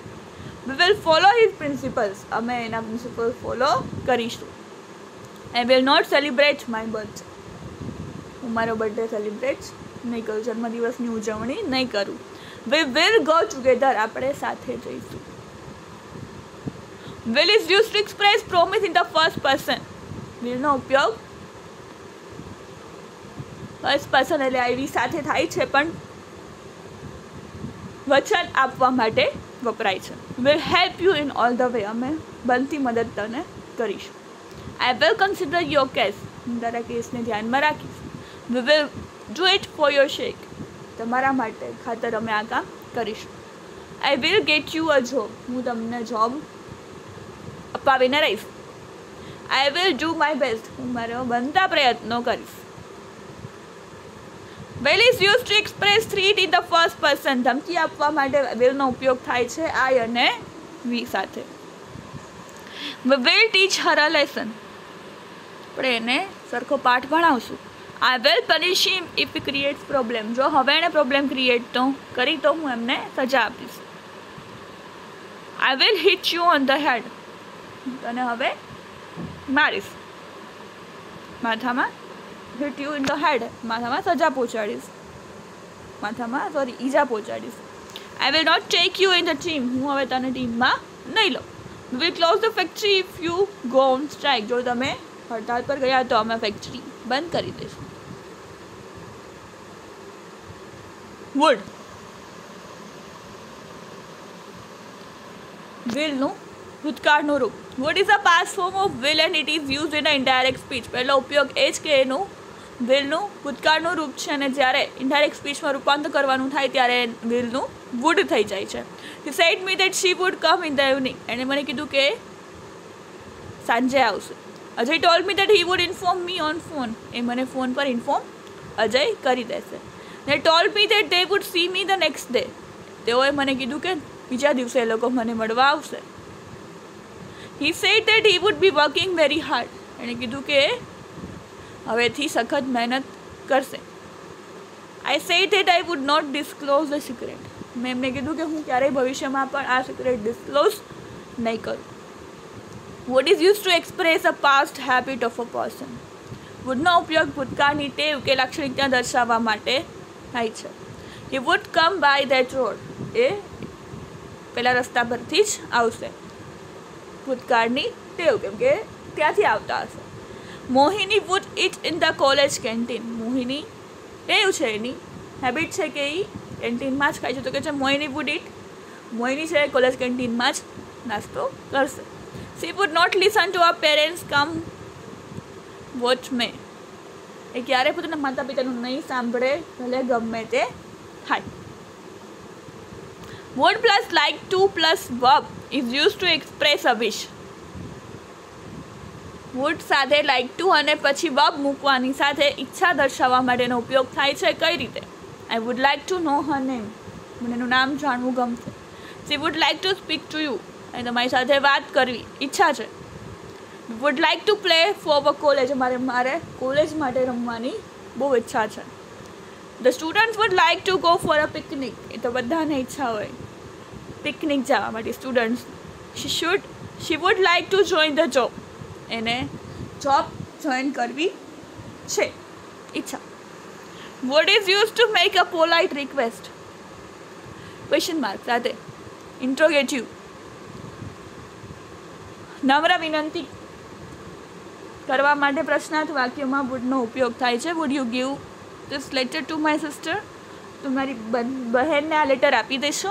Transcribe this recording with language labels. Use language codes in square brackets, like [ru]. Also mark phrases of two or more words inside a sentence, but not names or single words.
[en] We will follow his principles. [gu] અમે એના પ્રિન્સિપલ ફોલો કરીશું. [en] I will not celebrate my birth. [gu] હું મારો [en] birthday celebrate [gu] નહીં કરું, જન્મદિવસની ઉજવણી નહીં કરું. [en] We will go together. [gu] આપણે સાથે જઈશું. [en] will is used to express promise in the first person. [gu] will નો ઉપયોગ [en] first person [gu] એટલે [en] I we [gu] સાથે થાય છે, પણ વચન આપવા માટે વપરાય છે. [en] will help you in all the way. [gu] અમે બનતી મદદ તને કરીશું. [en] I will consider your case. [gu] હું તારા કેસને ધ્યાનમાં રાખીશ. [en] We will do it for your sake. [gu] તમારા માટે ખાતર અમે આ કામ કરીશું. [en] I will get you a job. [gu] હું તમને જોબ અપાવીને રહીશ. [en] I will do my best. [gu] હું મારા બનતા પ્રયત્નો કરીશ. [en] will is used to express threat in the first person. [gu] ધમકી આપવા માટે will નો ઉપયોગ થાય છે I અને we સાથે. [en] We will teach her a lesson. [gu] આપણે એને સરખો પાઠ ભણાવશું. [en] I will punish him if he creates problem. [gu] જો હવે એને [en] problem create [gu] તો કરી તો હું એમને સજા આપીશ. [en] I will hit you on the head. [gu] તને હવે મારીશ. માથામાં [en] hit you in the head. [gu] માથામાં સજા પહોંચાડીશ. માથામાં ઈજા પહોંચાડીશ. [en] I will not take you in the team. [gu] હું હવે તને ટીમમાં નહીં લઉં. [en] We will close the factory if you go on strike. [gu] જો તમે હડતાલ પર ગયા તો અમે ફેક્ટરી બંધ કરી દઈશું. [en] would will [gu] નું ભૂતકાળનું રૂપ. [en] would is a past form of will and it is used in a indirect speech. [gu] પહેલો ઉપયોગ એ જ કે એનું will નું ભૂતકાળનું રૂપ છે અને જ્યારે ઇનડાયરેક્ટ સ્પીચમાં રૂપાંતર કરવાનું થાય ત્યારે will નું would થઈ જાય છે. [en] He said me that she would come in the evening. [gu] એણે મને કીધું કે સાંજે આવશે. [en] અજય told me that he would inform me on phone. [gu] એ મને ફોન પર ઇન્ફોર્મ અજય કરી દેશે. [en] They told me that they would see me the next day. [gu] તેઓએ મને કીધું કે બીજા દિવસે એ લોકો મને મળવા આવશે. [en] He said that he would be working very hard. [gu] એણે કીધું કે હવેથી સખત મહેનત કરશે. [en] I said that I would not disclose the secret. [gu] મેં એમને કીધું કે હું ક્યારેય ભવિષ્યમાં પણ આ સિક્રેટ ડિસ્ક્લોઝ નહીં કરું. [en] would is used to express a past habit of a person. [gu] would નો ઉપયોગ ભૂતકાળની ટેવ કે લાક્ષણિકતા દર્શાવવા માટે થાય છે. [en] he would come by that road. [gu] એ પેલા રસ્તા પરથી જ આવશે. ભૂતકાળની ટેવ કેમ કે ત્યાંથી આવતા હશે. [en] મોહિની would eat in the college canteen. [gu] મોહિની ટેવ છે, એની હેબિટ છે કે એ કેન્ટીનમાં જ ખાય છે. તો કે છે મોહિની [en] would eat. [gu] મોહિની છે કોલેજ કેન્ટીનમાં જ નાસ્તો કરશે. [en] she would not listen to her parents come what may. [gu] એ ક્યારે પોતાના માતા પિતાનું નહીં સાંભળે ભલે ગમે તે થાય. [en] would plus like to plus verb is used to express a wish. [gu] would સાથે [en] like to [gu] અને પછી verb મૂકવાની સાથે ઈચ્છા દર્શાવવા માટેનો ઉપયોગ થાય છે. કઈ રીતે? [en] I would like to know her name. [gu] મને એનું નામ જાણવું ગમશે. [en] she would like to speak to you. [gu] અને તમારી સાથે વાત કરવી ઈચ્છા છે. [en] would like to play for a college. [gu] મારે કોલેજ માટે રમવાની બહુ ઈચ્છા છે. [en] the students would like to go for a picnic. [gu] એ તો બધાને ઈચ્છા હોય પિકનિક જવા માટે સ્ટુડન્ટ્સ. [en] she would like to join the job. [gu] એને [en] job join [gu] કરવી છે ઈચ્છા. [en] would is used to make a polite request. question mark [gu] સાથે ઇન્ટ્રોગેટિવ નમ્ર વિનંતી કરવા માટે પ્રશ્નાર્થ વાક્યમાં would નો ઉપયોગ થાય છે. [en] would you give this letter to my sister? [gu] તમારી બહેનને આ લેટર આપી દેશો.